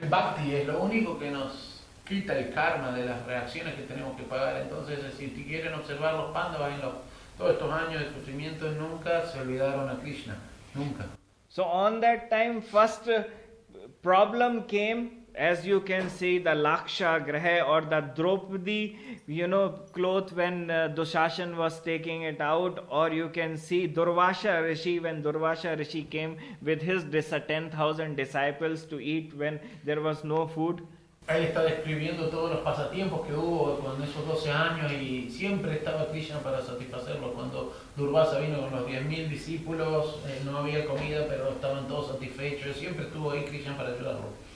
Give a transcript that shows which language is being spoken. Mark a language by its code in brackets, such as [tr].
[es] El bhakti es lo único que nos quita el karma de las reacciones que tenemos que pagar. Entonces, si quieren observar los Pandavas en todos estos años de sufrimiento, nunca se olvidaron a Krishna, nunca. [en] So on that time, first problem came. As you can see, the Laksha Graha or the Draupadi, cloth when Dushashan was taking it out, or you can see Durvasha Rishi when Durvasha Rishi came with his 10,000 disciples to eat when there was no food. [es] Él está describiendo todos los pasatiempos que hubo con esos 12 años y siempre estaba Krishna para satisfacerlo. Cuando Durvasa vino con los 10.000 discípulos, no había comida, pero estaban todos satisfechos. Siempre estuvo ahí Krishna para ayudarlo.